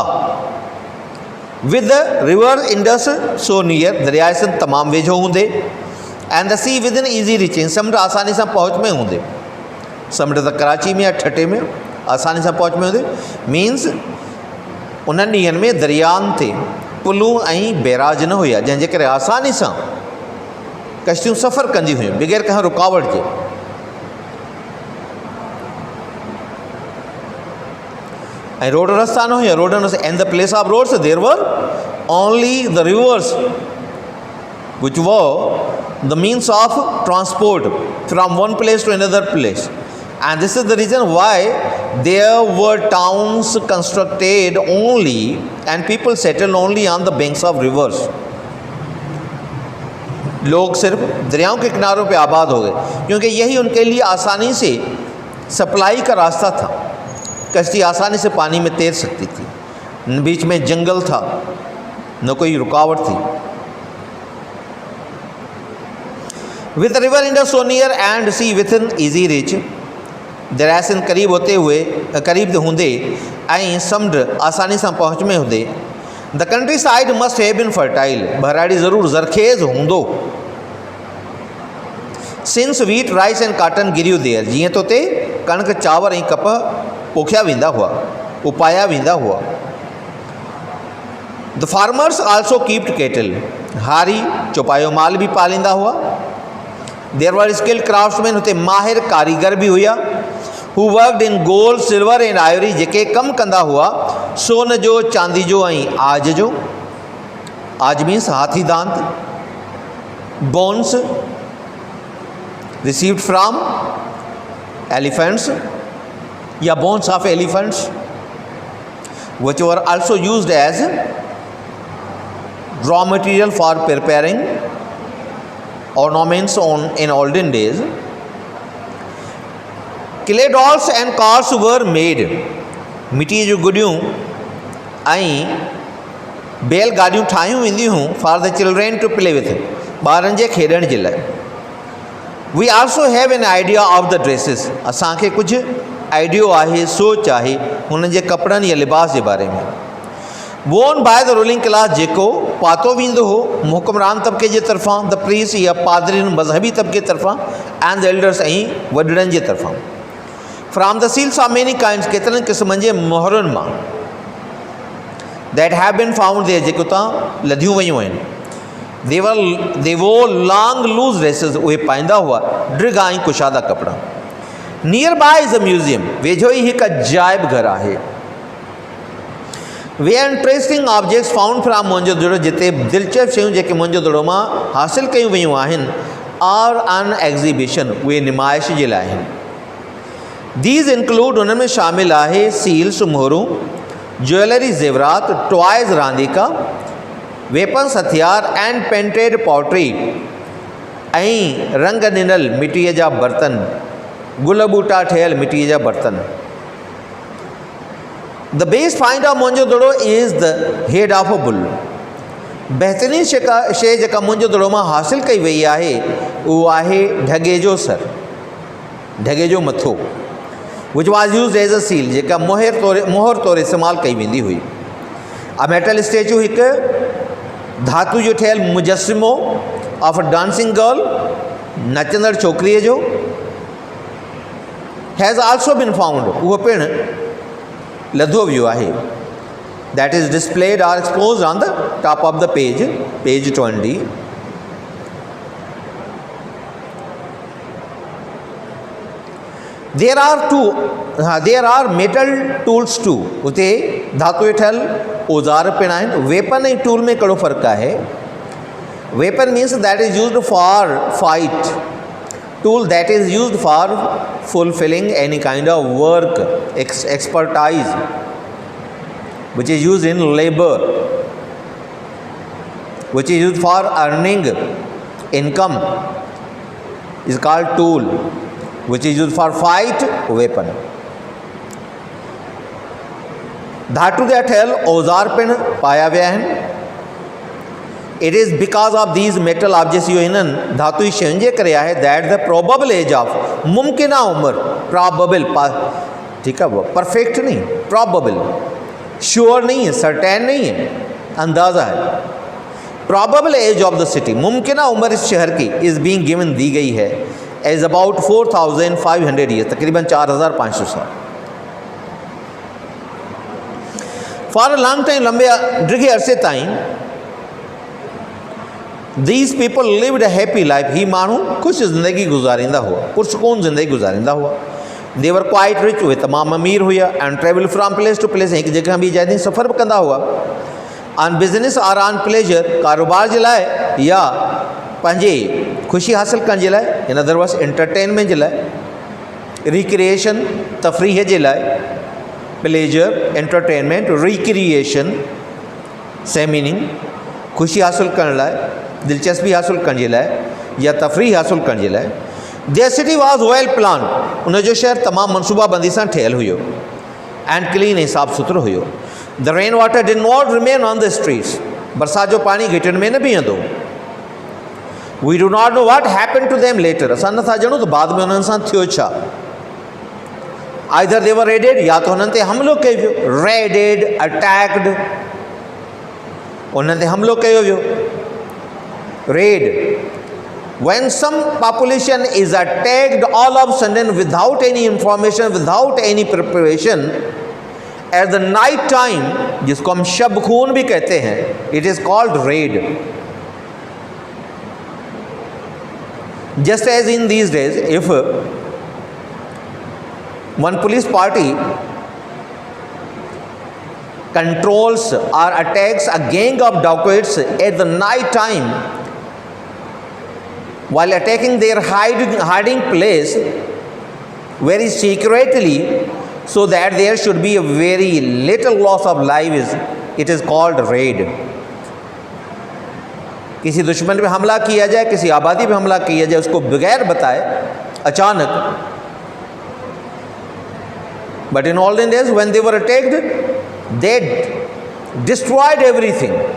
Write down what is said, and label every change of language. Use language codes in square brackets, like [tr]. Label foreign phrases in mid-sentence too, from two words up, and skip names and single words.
[en] with the river Indus so near, [sd] दरिया सिंध तमामु वेझो हूंदे। [en] and the sea within easy reaching, [sd] समुंड आसानी सां पहुच में हूंदे। समुंड त कराची में या ठटे में आसानी सां पहुच में हूंदे, मीन्स उन्हनि ॾींहंनि में दरियानि ते पुलूं ऐं बैराज न हुया, जंहिंजे करे आसानी सां कश्तियूं सफ़र कंदी हुयूं बग़ैर कंहिं रुकावट जे। ऐं रोड रस्ता न हुया, रोड न, [en] and the place of roads there were only the rivers which were the means of transport from one place to another place, and this is the reason why there were towns constructed only and people settled only on the banks of rivers. [ur] لوگ صرف دریاؤں کے کناروں پے آباد ہو گئے، کیونکہ یہی ان کے لیے آسانی سے سپلائی کا راستہ تھا. کشتی آسانی سے پانی میں تیر سکتی تھی، بیچ میں جنگل تھا، نہ کوئی رکاوٹ تھی. [en] with river Indus so near and sea within easy reach, [sd] दरिया सिंध करीब होते हुए, करीब हूंदे ऐं समुंड आसानी सां पहुच में हूंदे। [en] the countryside must have been fertile, [sd] बहराड़ी ज़रूरु ज़रखेज़ हूंदो। [en] since wheat rice and cotton grew there, [sd] जीअं त उते कणिक चांवर ऐं कपह पोखिया वेंदा हुआ, उपाया वेंदा हुआ। [en] the farmers also kept cattle, [sd] हारी चौपायो माल भी पालींदा हुआ। [en] there were skilled craftsmen, [sd] हुते माहिर कारीगर भी हुआ। [en] who worked in gold silver and ivory, [sd] जेके कम कंदा हुआ सोन जो, चांदी जो ऐं आज जो। आज मीन्स हाथी दांत। [en] bones received from elephants या bones of elephants which were also used as raw material for preparing ornaments in olden days. Clay dolls and cars were made. [sd] मिट्टी जो गुडियूं ऐं बैल गाॾियूं ठाहियूं वेंदियूं हुयूं [en] for the children to play with, [sd] ॿारनि जे खेॾण जे लाइ। [en] we also have an idea of the dresses, [sd] असांखे कुझु आइडियो आहे, सोच आहे हुननि जे कपिड़नि या लिबास जे बारे में। [en] worn by the ruling class, [sd] जेको पातो वेंदो हो हुक्मरान तबिके जे तरफ़ां, [en] the priests [sd] या पादरिन मज़हबी तबिके तरफ़ां, [en] and the elders [sd] ऐं वॾड़नि जे तरफ़ां। [en] from the seals of many kinds, [sd] केतिरनि क़िस्मनि जे मोहरुनि मां, [en] that have been found there, [sd] जेको तव्हां लधियूं वयूं आहिनि। [en] they wore long loose dresses, [sd] उहे पाईंदा हुआ ड्रिगा ऐं कुशादा कपिड़ा। [en] near by is a museum, [sd] वेझो ई हिकु अजाइब घर आहे। [en] where are interesting objects found from Mohenjo-daro, [sd] जिते दिलचस्प शयूं जेके मोहनजोदड़ो मां हासिल कयूं वयूं आहिनि, [en] are on exhibition, [sd] उहे निमाइश जे लाइ आहिनि। [en] these include, [sd] उनमें शामिल आहे [en] सील्स मोहरूं, ज्वेलरी ज़ेवरात, टॉयज़ रांदीका, वेपन्स हथियार and painted pottery, [sd] ऐं रंग ॾिनल मिटीअ जा बर्तन, गुल बूटा ठहियल मिटीअ जा बर्तन। [en] the best find of Mohenjo-daro is the head of a bull, [sd] बहितरीन शइ जेका मोहनजोदड़ो मां हासिल कई वई आहे उहो आहे ढगे जो सर, ढगे जो मथो, [en] which was use as a seal, [sd] जेका मोहर तौरु इस्तेमालु कई वेंदी हुई। [en] a metal statue, [sd] हिकु धातु जो ठहियल मुजस्सिमो [en] of a dancing girl, [sd] नचंदड़ छोकिरीअ जो, [en] has also been found, [sd] उहो पिणु लधो वियो आहे। [en] that is displayed or exposed on the top of the page, page 20. there are metal tools too, [sd] उते धातु ठहियल औज़ार पिणु आहिनि। वेपन ऐं टूल में कहिड़ो फ़र्क़ु आहे? [en] weapon means that is used for fight, tool that is used for fulfilling any kind of work, expertise, which is used in labor, which is used for earning income, is called tool, which is used for fight, weapon. [sd] धातु जा ठहियल औज़ार पिणु पाया विया आहिनि। [en] it is because of these metal objects, [sd] इहो हिननि धातुई शयुनि जे करे आहे, [en] that the probable age of, [sd] मुमकिना उमिरि, [ur] प्रॉबेबल, ٹھیک ہے، وہ پرفیکٹ نہیں، پروبیبل، شیور نہیں ہے، سرٹین نہیں ہے، اندازہ ہے. [en] probable age of the city, [ur] ممکنہ عمر اس شہر کی, [en] is being given, [ur] دی گئی ہے [en] age about 4500 years, [ur] تقریباً 4500 سال. [en] for a long time, [sd] लंबे डिघे अरसे ताईं, [en] these people lived a happy life, [sd] ही माण्हू ख़ुशि ज़िंदगी गुज़ारींदा हुआ, पुरसकून ज़िंदगी गुज़ारींदा हुआ। [en] they were quite rich, [sd] उहे तमामु अमीर हुआ। [en] and travel from place to place, [sd] हिकु जॻह ॿी जाइ सफ़र बि कंदा हुआ। [en] on business or on pleasure, [sd] कारोबार जे लाइ या पंहिंजे ख़ुशी हासिल करण जे लाइ, [en] in other words [sd] एंटरटेनमेंट जे लाइ, रिक्रिएशन, तफ़रीह जे लाइ, [en] pleasure, entertainment, recreation, same meaning, [sd] ख़ुशी हासिल करण लाइ, दिलचस्पी हासिल करण जे लाइ या तफ़रीह हासिल करण जे लाइ। [en] their city was well plan, [sd] उनजो शहर तमामु मनसूबाबंदी सां ठहियलु हुयो, [en] and clean [sd] ऐं साफ़ु सुथिरो हुयो। [en] the rain water did not remain on the streets, [sd] बरसाति जो पाणी घिटियुनि में न बीहंदो। [en] we do not know what happened to them later, [sd] असां नथा ॼाणूं त बाद में उन्हनि सां थियो छा। [en] either they were raided, [sd] या त हुननि ते हमिलो कयो वियो, [en] raided, attacked, [sd] उन्हनि ते हमिलो कयो वियो। [en] रेड, when some population is attacked all of a sudden without any information, without any preparation, at the night time, [ur] جس کو ہم شب خون بھی کہتے ہیں, [en] it is called raid. Just as in these days, if one police party controls or attacks a gang of dacoits at the night time while attacking their hiding place very secretly, so that there should be a very little loss of lives, it is called raid. [ur] کسی دشمن پے حملہ کیا جائے، کسی آبادی پے حملہ کیا جائے، اس کو بغیر بتائے اچانک. [en] But in olden days when they were attacked, they destroyed everything.